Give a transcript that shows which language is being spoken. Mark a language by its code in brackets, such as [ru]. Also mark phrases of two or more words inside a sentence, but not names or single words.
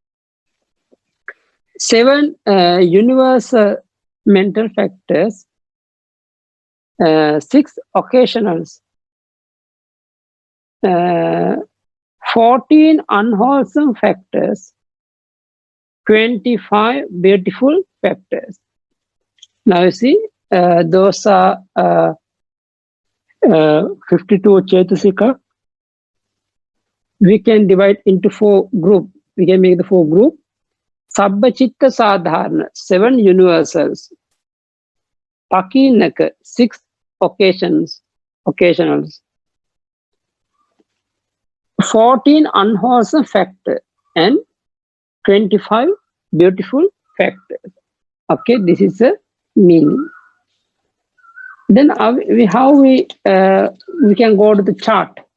[en] 7 universal mental factors, 6 occasionals, 14 unwholesome factors, 25 beautiful factors. Now you see, those are 52 Cetasika. We can divide into 4 groups. We can make the 4 groups. [pi] Sabba Chitta Sadharana, [en] 7 universals. Pakinaka, 6 occasionals. 14 unwholesome factors and 25 beautiful factors. Okay, this is the meaning. Then how we can go to the chart.